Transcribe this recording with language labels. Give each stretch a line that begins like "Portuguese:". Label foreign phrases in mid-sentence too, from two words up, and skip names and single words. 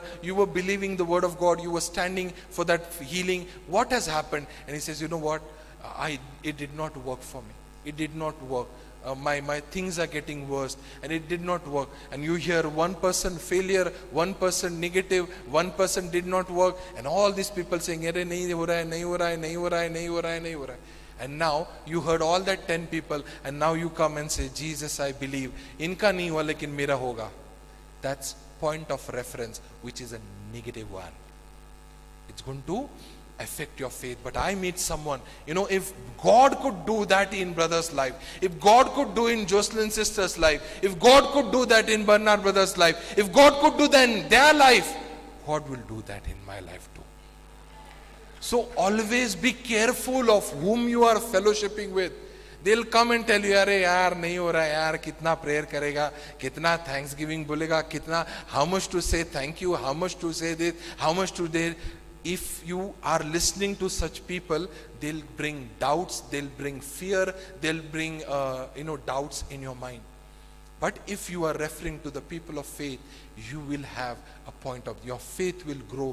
English: You were believing the word of God, you were standing for that healing. What has happened? And he says, you know what? It did not work for me. It did not work. My things are getting worse, and it did not work. And you hear one person failure, one person negative, one person did not work, and all these people saying,
Hindi: "अरे नहीं हो रहा है, नहीं हो रहा है, नहीं हो रहा है, नहीं हो रहा है, नहीं हो रहा है."
English: And now you heard all that 10 people, and now you come and say, Jesus, I believe.
Hindi: इनका नहीं हुआ, लेकिन मेरा होगा.
English: That's point of reference, which is a negative one. It's going to affect your faith. But I meet someone, if God could do that in brother's life, if God could do in Jocelyn's sister's life, if God could do that in Bernard brother's life, if God could do that in their life, God will do that in my life too. So always be careful of whom you are fellowshipping with. They'll come and tell you,
Hindi: अरे यार नहीं हो रहा यार, कितना prayer करेगा, कितना thanksgiving बोलेगा, कितना,
English: how much to say thank you, how much to say this, how much to that. If you are listening to such people, they'll bring doubts, they'll bring fear, they'll bring doubts in your mind. But if you are referring to the people of faith, you will have a point of, your faith will grow.